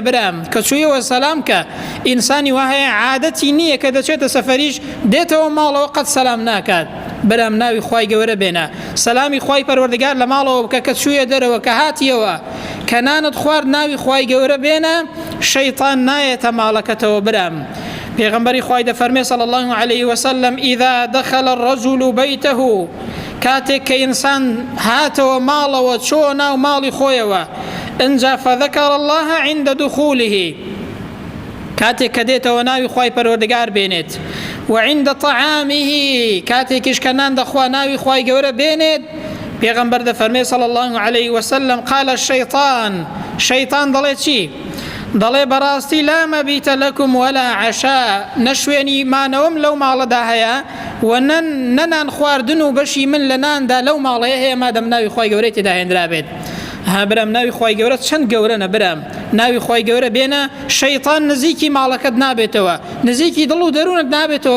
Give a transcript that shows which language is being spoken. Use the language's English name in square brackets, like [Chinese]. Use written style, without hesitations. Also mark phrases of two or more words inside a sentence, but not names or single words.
[Central Kurdish] برام کە چوویەوە سەلام کە ئینسانی وهەیە عادەتی نییە کە دەچێتە سەفەریش دێتەوە ماڵەوە قەت سەلام ناکات. برام ناوی خوای گەورە بێنە، سەلامی خوای پەروەردگار لە ماڵەوە بکە کە چوویە دەرەوە کە هاتیەوە کە نانت خوارد ناوی خوای گەورە بێنە، شەیطان نایێتە ماڵەکەتەوە. برام پێغەمبەری خوای دەفەرمێ [Arabic] صلی الله عليه وسلم إذا دخل الرجل بيته [Central Kurdish] کاتێک کە ئینسان هاتەوە ماڵەوە چۆ ناو ماڵی خۆیەوە ئەنجا [Arabic] فذكر الله عند دخوله [Central Kurdish] کاتێک کە دێتەوە ناوی خوای پەروەردگار بێنێت، [Arabic] وعند طعامه [Central Kurdish] کاتێکیش کە نان دەخوا ناوی خوای گەورە بێنێت. پێغەمبەر دەفەرمێ [Arabic] صلی الله عليه وسلم قال الشيطان [Central Kurdish] شەیطان دەڵێ چی؟ دەڵێ بەڕاستی [Arabic] لا مەبیتە لەکم ولا عەشا، [Central Kurdish] نەشوێنی مانەوەم لەو ماڵەدا هەیە و نەنان خواردن و بەشی من لە ناندا لەو ماڵەیە هەیە مادەم ناوی خوای گەورەی تێدا هێندرا بێت. برام ناوی خوای گەورە چەند گەورەنە. برام ناوی خوای گەورە بێنە، شەیطان نزیکی ماڵەکەت نابێتەوە، نزیکی دڵ و دەروونت نابێتەوە.